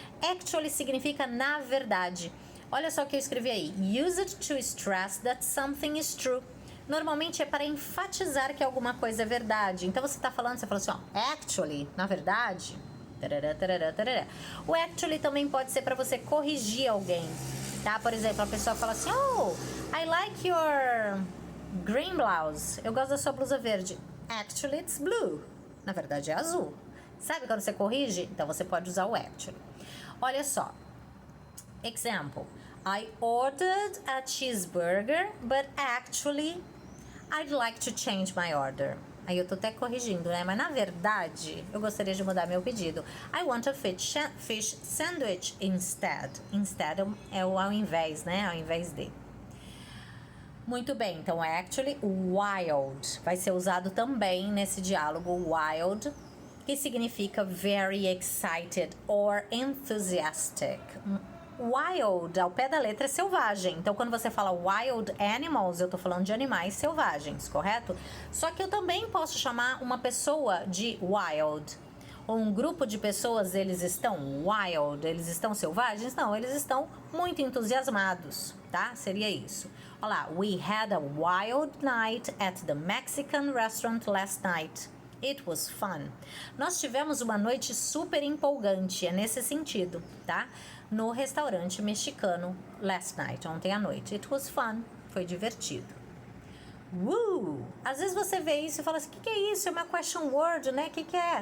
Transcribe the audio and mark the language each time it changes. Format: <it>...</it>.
<pt>Actually significa na verdade. Olha só o que eu escrevi aí.</pt> <en>Use it to stress that something is true.</en> <pt>Normalmente é para enfatizar que alguma coisa é verdade. Então você está falando, você fala assim, ó, actually, na verdade. Tarará, tarará, tarará. O actually também pode ser para você corrigir alguém, tá? Por exemplo, a pessoa fala assim, oh,</pt> <en>I like your green blouse.</en> <pt>Eu gosto da sua blusa verde.</pt> <en>Actually, it's blue.</en> <pt>Na verdade é azul. Sabe quando você corrige? Então você pode usar o actually. Olha só. Example.</pt> <en>I ordered a cheeseburger, but actually I'd like to change my order.</en> <pt>Aí eu tô até corrigindo, né? Mas na verdade, eu gostaria de mudar meu pedido.</pt> <en>I want a fish sandwich instead.</en> <pt>Instead é o ao invés, né? Ao invés de. Muito bem, então actually, wild vai ser usado também nesse diálogo wild, que significa</pt> <en>very excited or enthusiastic.</en> <pt>Wild, ao pé da letra, é selvagem. Então, quando você fala wild animals, eu tô falando de animais selvagens, correto? Só que eu também posso chamar uma pessoa de wild. Ou um grupo de pessoas, eles estão wild, eles estão selvagens? Não, eles estão muito entusiasmados, tá? Seria isso. Olha lá,</pt> <en>we had a wild night at the Mexican restaurant last night. It was fun.</en> <pt>Nós tivemos uma noite super empolgante, é nesse sentido, tá? No restaurante mexicano</pt> <en>last night,</en> <pt>ontem à noite. It was fun, foi divertido. Às vezes você vê isso e fala assim, o que é isso? É uma question word, né? O que é?</pt>